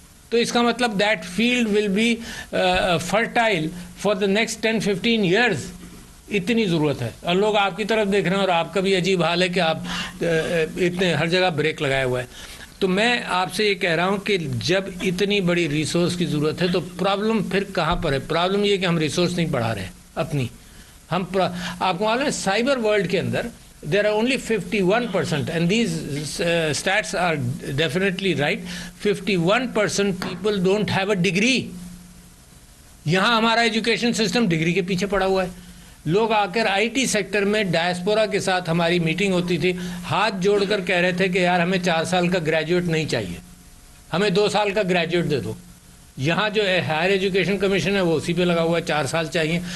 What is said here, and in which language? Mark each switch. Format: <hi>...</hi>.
<ur>تو اس کا مطلب</ur> <en>That field will be fertile for the next 10-15 years.</en> <ur>اتنی ضرورت ہے اور لوگ آپ کی طرف دیکھ رہے ہیں اور آپ کا بھی عجیب حال ہے کہ آپ اتنے ہر جگہ بریک لگائے ہوا ہے. تو میں آپ سے یہ کہہ رہا ہوں کہ جب اتنی بڑی ریسورس کی ضرورت ہے تو پرابلم پھر کہاں پر ہے؟ پرابلم یہ کہ ہم ریسورس نہیں بڑھا رہے اپنی. آپ کو معلوم ہے سائبر ورلڈ کے اندر</ur> <en>there are only 51%, and these stats are definitely right. 51% people don't have a degree.</en> <ur>یہاں ہمارا ایجوکیشن سسٹم ڈگری کے پیچھے پڑا ہوا ہے. لوگ آ کر IT سیکٹر میں ڈائسپورا کے ساتھ ہماری میٹنگ ہوتی تھی، ہاتھ جوڑ کر کہہ رہے تھے کہ یار ہمیں 4 سال کا گریجویٹ نہیں چاہیے، ہمیں 2 سال کا گریجویٹ دے دو. یہاں جو ہائر ایجوکیشن کمیشن ہے وہ اسی پہ لگا ہوا ہے 4 سال چاہیے.</ur>